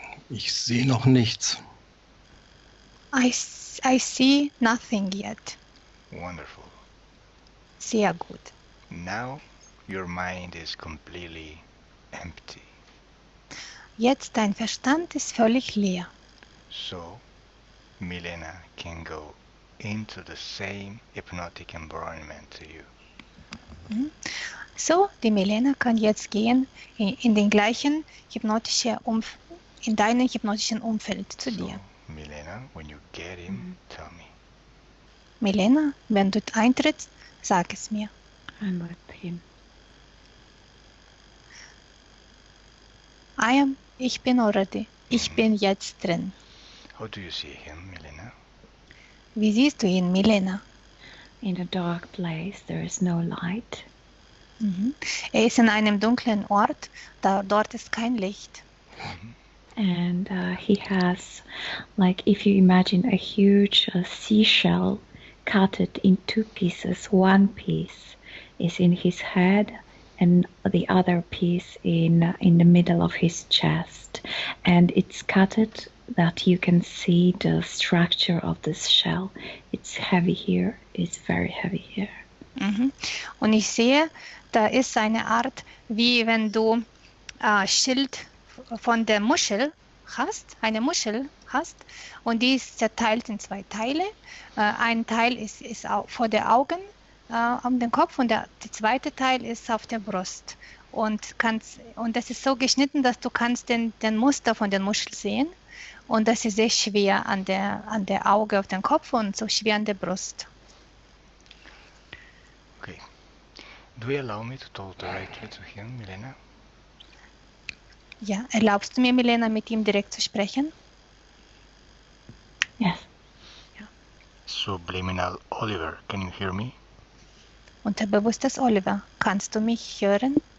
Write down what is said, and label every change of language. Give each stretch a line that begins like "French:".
German: Ich sehe noch nichts.
English: I see nothing yet. Wonderful.
German: Sehr gut.
English: Now your mind is completely empty.
German: Jetzt dein Verstand ist völlig leer.
English: So Milena can go into the same hypnotic environment to you.
German: So, die Milena kann jetzt gehen in den gleichen in deinem hypnotischen Umfeld zu dir.
English: Milena, when you get him, tell me.
German: Milena, wenn du eintrittst, sag es mir.
English: I'm with him.
German: Ich bin already. Ich bin jetzt drin.
English: How do you see him, Milena?
German: Wie siehst du ihn, Milena?
English: In a dark place, there is no light.
German: Er ist in einem dunklen Ort, dort ist kein Licht.
English: And he has, like if you imagine a huge seashell cut it in 2 pieces. One piece is in his head and the other piece in the middle of his chest. And it's cutted that you can see the structure of this shell. It's heavy here, it's very heavy here.
German: Und ich sehe, da ist eine Art, wie wenn du Schild von der Muschel hast, eine Muschel hast, und die ist zerteilt in 2 Teile. Ein Teil ist vor den Augen, um den Kopf, und der zweite Teil ist auf der Brust. Und das ist so geschnitten, dass du kannst den Muster von der Muschel sehen. Und das ist sehr schwer an der Auge auf dem Kopf und so schwer an der Brust.
English: Okay. Do you allow me to talk directly to him, Milena?
German: Ja, erlaubst du mir, Milena, mit ihm direkt zu sprechen?
English: Yes. Subliminal Oliver, can you hear me?
German: Unterbewusstes Oliver, kannst du mich hören?